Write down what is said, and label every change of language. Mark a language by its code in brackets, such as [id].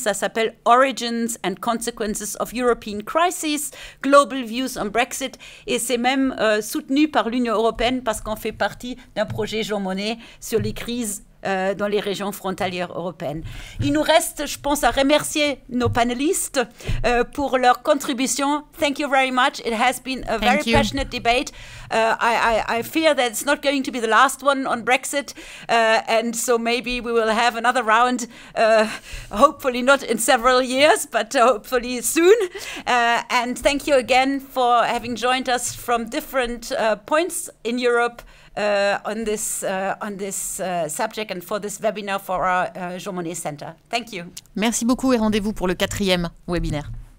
[fr] Ça s'appelle Origins and Consequences of European Crisis, Global Views on Brexit, et c'est même soutenu par l'Union européenne parce qu'on fait partie d'un projet Jean Monnet sur les crises dans les régions frontalières européennes. Il nous reste, je pense, à remercier nos panélistes pour leur contribution. [en] Thank you very much. It has been a very passionate debate. I fear that it's not going to be the last one on Brexit, and so maybe we will have another round, hopefully not in several years, but hopefully soon. And thank you again for having joined us from different points in Europe on this subject and for this webinar for our Jean Monnet Center. Thank you. [fr] Merci beaucoup et rendez-vous pour le 4e webinaire.